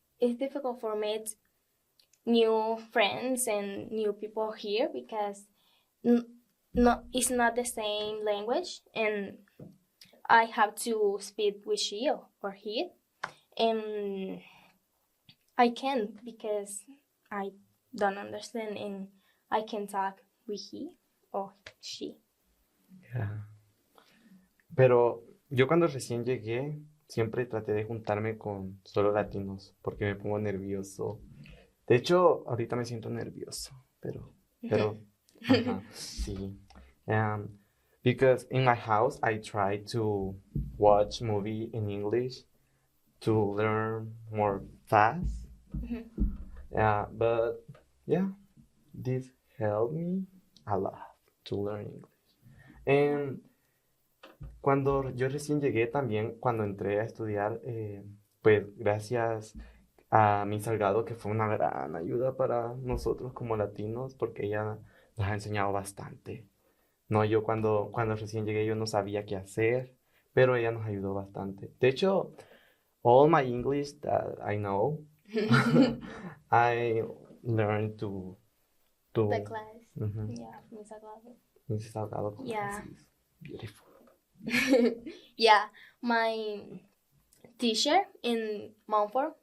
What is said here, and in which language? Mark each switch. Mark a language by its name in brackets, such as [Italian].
[English] It's difficult for meet new friends and new people here because n- no, it's not the same language, and I have to speak with she or he, and I can't because I don't understand, and I can talk with he or she. Yeah. [Spanish] Pero yo cuando recién llegué, siempre traté de juntarme con solo latinos, porque me pongo nervioso. De hecho, ahorita me siento nervioso, pero, ajá, sí. [English] Um, because in my house, I try to watch movie in English to learn more fast. But yeah, this helped me a lot to learn English. [Spanish] And cuando yo recién llegué también, cuando entré a estudiar, pues gracias a mi Salgado, que fue una gran ayuda para nosotros como latinos, porque ella nos ha enseñado bastante. No, yo cuando recién llegué yo no sabía qué hacer, pero ella nos ayudó bastante. De hecho, [English] all my English that I know, I learned The class, Mhm. yeah, Miss Aguado. Mrs. Salgado Yeah. classes. Beautiful. Yeah, my teacher in Montfort.